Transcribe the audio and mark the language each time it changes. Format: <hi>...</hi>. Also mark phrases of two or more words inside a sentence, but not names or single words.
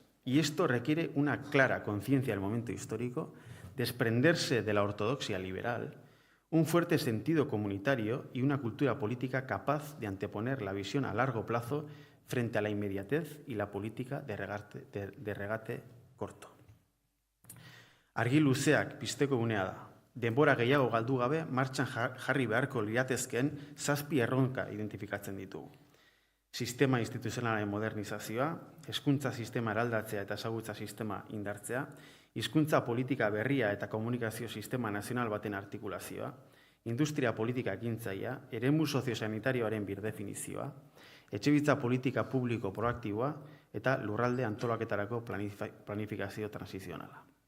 <es>Y esto requiere una clara conciencia del momento histórico, desprenderse de la ortodoxia liberal, un fuerte sentido comunitario y una cultura política capaz de anteponer la visión a largo plazo frente a la inmediatez y la política de regate corto.</es> <eu>Argi luzeak pizteko unea da. Denbora gehiago galdu gabe martxan jarri beharko liratezkeen 7 erronka identifikatzen ditugu. Sistema instituzionalaren modernizazioa, hezkuntza sistema eraldatzea eta ezagutza sistema indartzea, hizkuntza politika berria eta komunikazio sistema nazional baten artikulazioa, industria politika ekintzailea, eremu soziosanitarioaren birdefinizioa, etxebizitza politika publiko proaktiboa eta lurralde antolaketarako planifikazio transizionala.</eu>